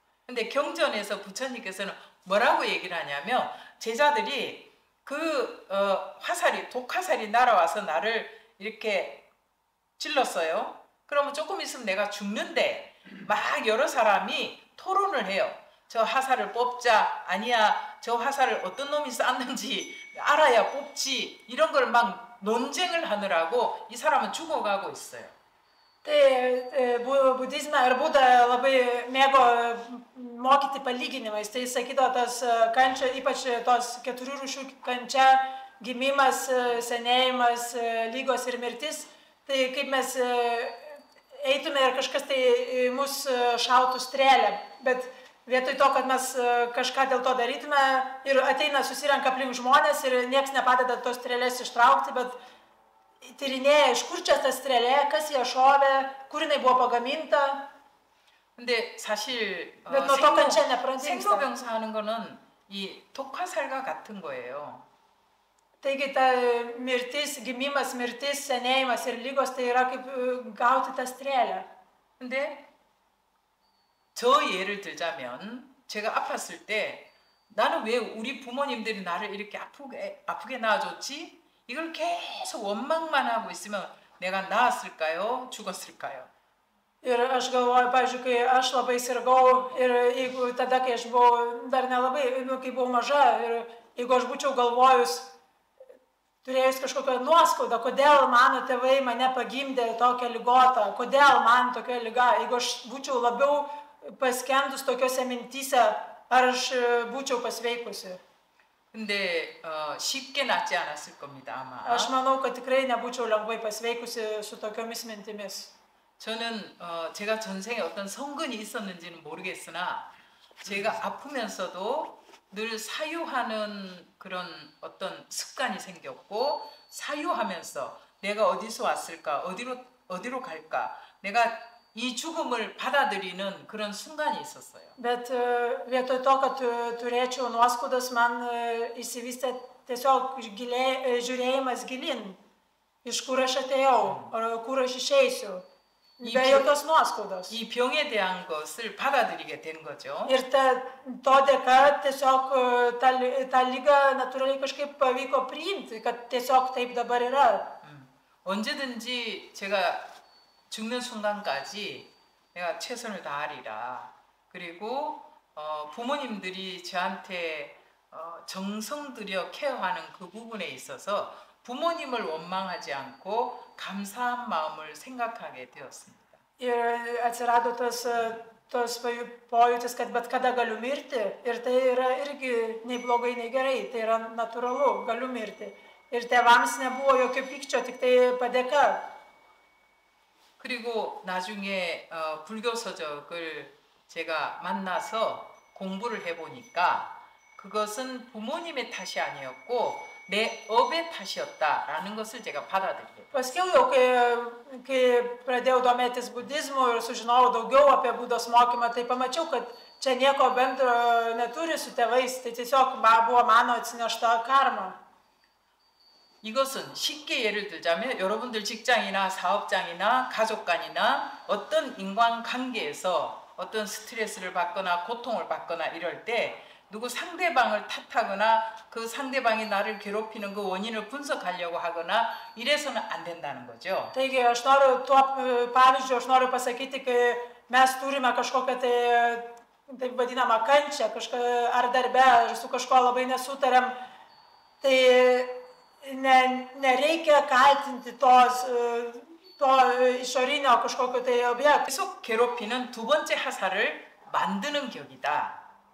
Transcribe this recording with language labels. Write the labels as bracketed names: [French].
[Korean] 근데 경전에서 부처님께서는 뭐라고 얘기를 하냐면 제자들이 그 화살이 독화살이 날아와서 나를 이렇게 찔렀어요. 그러면 조금 있으면 내가 죽는데 막 여러 사람이 토론을 해요. 저 화살을 뽑자, 아니야 저 화살을 어떤 놈이 쐈는지 알아야 뽑지, 이런 걸 막 논쟁을 하느라고 이 사람은 죽어가고 있어요. [Lithuanian] Tai budizme ir Buda labai mėgo mokyti palyginimais. Tai sakydavo tos kančia, ypač tos 4 rūšių kančia, gimimas, senėjimas, lygos ir mirtis. Tai kaip mes eitume ir kažkas tai mus šautų strėlę, bet vietoj to, kad mes kažką dėl to darytume ir ateina, susirenka aplink žmonės ir nieks nepadeda tos strėlės ištraukti, bet tyrinėja, iš kur čia ta strėlė, kas ją šovė, kur jinai buvo pagaminta. [Korean] 근데 사실 생로병사 하는 거는 이 독화살과 같은 거예요. [Lithuanian] Taigi ta mirtis, gimimas, mirtis, senėjimas ir lygos tai yra kaip gauti tą strėlę. [Korean] 근데 저 예를 들자면 제가 아팠을 때 나는 왜 우리 부모님들이 나를 이렇게 아프게 낳아줬지? 이걸 계속 원망만 하고 있으면 내가 나았을까요? 죽었을까요? [Lithuanian] Ir aš galvoju, pavyzdžiui, kai aš labai sirgau ir jeigu tada, kai aš buvau dar nelabai, kai buvau maža ir jeigu aš būčiau galvojus, turėjus kažkokią nuoskaudą, kodėl mano tėvai mane pagimdė tokią ligotą, kodėl man tokia liga, jeigu aš būčiau labiau paskendus tokiuose mintyse, ar aš būčiau pasveikusi. [Korean] 근데 쉽게 낫지 않았을 겁니다, 아마. [Lithuanian] Aš manau, kad tikrai nebūčiau lengvai pasveikusi su tokiomis mintimis. [Korean] 저는 제가 전생에 어떤 성근이 있었는지는 모르겠으나 제가 아프면서도 늘 사유하는 그런 어떤 습관이 생겼고 사유하면서 내가 어디서 왔을까, 어디로 갈까, 내가 이 죽음을 받아들이는 그런 순간이 있었어요. [Lithuanian] Bet vietoj to, kad turėčiau nuoskaudas, man įsivystė tiesiog žiūrėjimas gilin, iš kur aš atėjau, ar kur aš išeisiu, be jokios nuoskaudos. [Korean] 이 병에 대한 것을 받아들이게 된 거죠. [Lithuanian] Ir to dėka tiesiog tą ligą natūraliai kažkaip pavyko priimti, kad tiesiog taip dabar yra. [Korean] 언제든지 제가 죽는 순간까지 내가 최선을 다하리라. 그리고 부모님들이 저한테 정성 들여 케어하는 그 부분에 있어서 부모님을 원망하지 않고 감사한 마음을 생각하게 되었습니다. [Lithuanian] Ir atsirado tos pojūtis, kad bet kada galiu mirti. Ir tai yra irgi nei blogai, nei gerai. Tai yra natūralu, galiu mirti. Ir tėvams nebuvo jokio pykčio, tik tai padėka. [Korean] 그리고 나중에 불교 서적을 제가 만나서 공부를 해보니까 그것은 부모님의 탓이 아니었고 내 업의 탓이었다라는 것을 제가 받아들이게. [Lithuanian] Paskiau jau, kai pradėjau domėtis budizmu ir sužinojau daugiau apie Budos mokymą, tai pamačiau, kad čia nieko bendro neturi su tėvais, tai tiesiog buvo mano atsinešta karma. [Korean] 이것은 쉽게 예를 들자면 여러분들 직장이나 사업장이나 가족간이나 어떤 인간관계에서 어떤 스트레스를 받거나 고통을 받거나 이럴 때 누구 상대방을 탓하거나 그 상대방이 나를 괴롭히는 그 원인을 분석하려고 하거나 이래서는 안 된다는 거죠. [Lithuanian] Taigi aš noriu tuo pavyzdžiu, aš noriu pasakyti, kai mes turime kažkokią taip vadinamą kančią, ar darbe, ar su kažko labai nesutariam, tai nereikia kaltinti to išorinio kažkokio tai objekto. [Korean] 계속 괴롭히는 두 번째 화살을 만드는 격이다.